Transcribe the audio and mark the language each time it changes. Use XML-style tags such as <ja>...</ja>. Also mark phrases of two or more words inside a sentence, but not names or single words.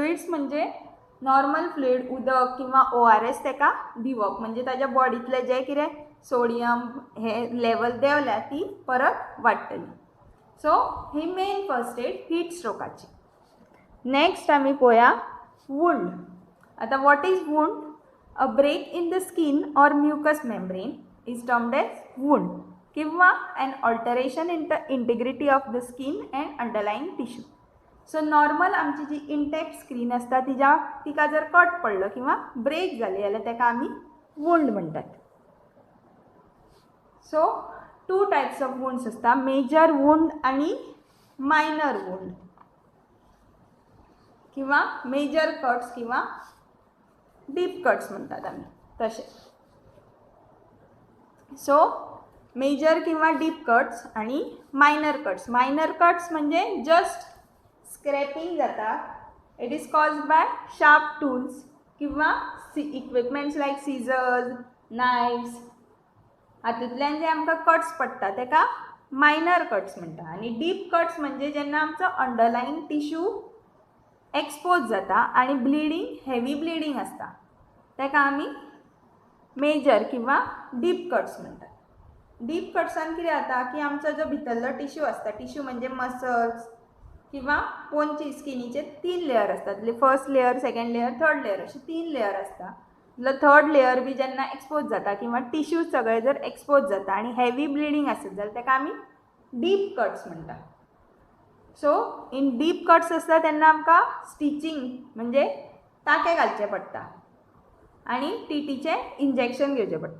<kok>फ्लुइड्स म्हणजे</kok> <en>normal fluid</en> <kok>उदक किंवा ORS तेका दिवप, म्हणजे ताज्या बॉडीतले जे कितें सोडियम हे लेवल देवल्या ती परत वाडटली. सो ही</kok> <en>main first aid heat</en> <kok>स्ट्रोकाची. नेक्स्ट आमी पळोवया वुंड.</kok> <en>आता what is wound? a break in the skin or mucous membrane is termed as wound or an alteration in the integrity of the skin and underlying tissue.</en> <kok>सो नॉर्मल आमची जी</kok> <en>intact skin</en> <kok>आसता तिका जर कट पडलो किंवा ब्रेक जाली जाल्यार तेका आमी वुंड म्हणटात. सो 2</kok> <en>types of wounds</en> <kok>आसता,</kok> <en>major wound</en> <kok>आणि</kok> <en>minor wound</en> <kok>किंवा</kok> <en>major cuts</en> <kok>किंवा</kok> <en>deep cuts</en> <kok>म्हणतात आमी तशे. सो मेजर किंवा</kok> <en>deep cuts</en> <kok>आणि</kok> <en>minor cuts. minor cuts</en> <kok>म्हणजे</kok> <en>just scraping</en> <kok>जाता.</kok> <en>it is caused by sharp tools</en> <kok>किंवा</kok> <en>equipments like scissors, knives,</en> <kok>हातूंतल्यान जे आमकां कट्स पडटा तेका</kok> <en>minor cuts</en> <kok>म्हणटा. आणि</kok> <en>deep cuts</en> <kok>म्हणजे जेन्ना आमचो</kok> <en>underlying tissue</en> <kok>एक्सपोज जाता आणि ब्लिडींग,</kok> <en>heavy bleeding</en> <kok>आसता, तेका आमी मेजर किंवा</kok> <en>deep cuts</en> <kok>म्हणटात. डीप कट्सान कितें जाता की आमचो जो भितरलो टिश्यू आसता, टिश्यू म्हणजे मसल्स किंवा पोनची स्किनीचे 3 लेयर आसतात.</kok> <en>first layer, second layer, third layer</en> <kok>अशे 3 लेयर आसता.</kok> <en>third layer</en> <kok>बी जेन्ना एक्सपोज जाता किंवा टिश्यू सगळे जर एक्सपोज जाता आणि</kok> <en>heavy bleeding</en> <kok>आसत जाल्यार तेका आमी</kok> <en>deep cuts</en> <kok>म्हणटा. सो</kok> <en>in deep cuts</en> <kok>आसता तेन्ना आमकां स्टिचिंग म्हणजे टाके घालचे पडटा आणि TTचें इंजेक्शन घेवचें पडटा.</kok>